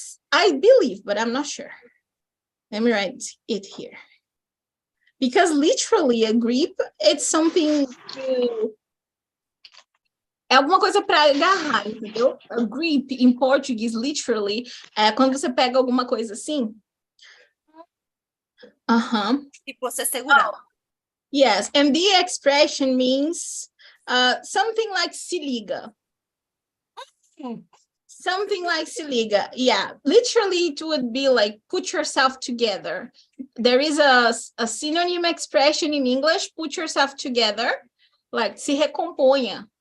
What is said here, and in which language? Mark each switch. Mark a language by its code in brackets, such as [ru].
[en] I believe, but I'm not sure. Let me write it here. Because literally a grip, it's something to... [pt] É alguma coisa para agarrar, entendeu? [en] A grip, [pt] em português, [en] literally, [pt] é quando você pega alguma coisa assim. Tipo, se segurar. [en] Yes, and the expression means something like [pt] se liga. [en] Something like [pt] se liga. [en] Yeah, literally it would be like put yourself together. There is a synonym expression in English, put yourself together, like [pt] se recomponha.